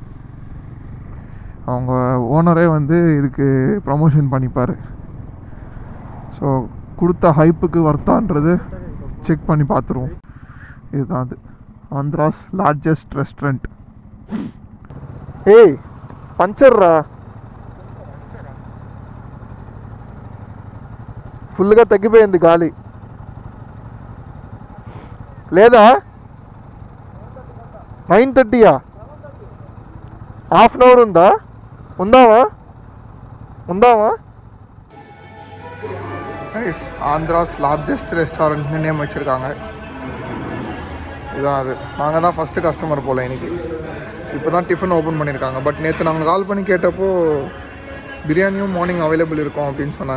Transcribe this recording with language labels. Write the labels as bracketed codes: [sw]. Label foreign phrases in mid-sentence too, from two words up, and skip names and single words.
[ta] அவங்க ஓனரே வந்து இதுக்கு ப்ரமோஷன் பண்ணிப்பார். ஸோ கொடுத்த ஹைப்புக்கு வர்த்தான்றது செக் பண்ணி பார்த்துருவோம். இதுதான் அது, [en] Andhra's largest restaurant. [te] ஏய் పంచర్రా, ఫుల్గా తగ్గిపోయింది గాలి. లేదా 9:30? [en] half an hour [te] ఉందామా? [en] Andhra's largest restaurant [ta] நேம் வச்சுருக்காங்க. இதுதான் அது. நாங்கள் தான் ஃபஸ்ட்டு கஸ்டமர் போல் இன்றைக்கி. இப்போ தான் [en] tiffin open [ta] பண்ணியிருக்காங்க. பட் நேற்று நாங்கள் கால் பண்ணி கேட்டப்போ பிரியாணியும் [en] morning available [ta] இருக்கும் அப்படின்னு சொன்னாங்க.